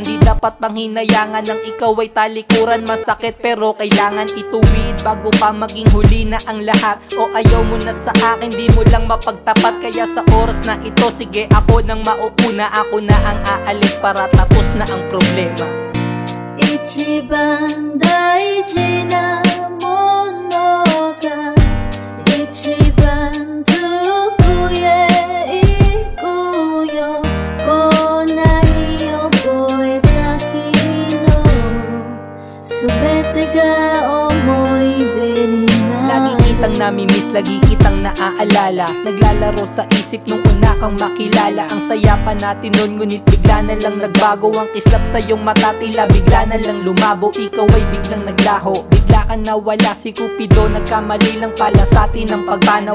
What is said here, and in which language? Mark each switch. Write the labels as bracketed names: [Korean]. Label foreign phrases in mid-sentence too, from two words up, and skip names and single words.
[Filipino] Di dapat bang hinayangan ng ikaw ay talikuran? Masakit pero kailangan ituwid bago pa maging huli na ang lahat. O ayaw mo na sa akin, di mo lang mapagtapat. Kaya sa oras na ito, sige ako nang mauuna. Ako na ang aalis para tapos na ang problema. [Japanese] 一番大事なものが一番遠くへ行くよ。こんなに覚えた君のすべてが思い出になる。 [Filipino] Lagi kitang namimiss, lagi kitang naaalala. Naglalaro sa isip nung una kang makilala. Ang saya pa natin nun, ngunit bigla na lang nagbago. Ang kislap sa iyong mata, tila bigla na lang lumabo. Ikaw ay biglang naglaho, bigla ka nawala. Si Cupido, nagkamali lang pala sa atin ang pagbana.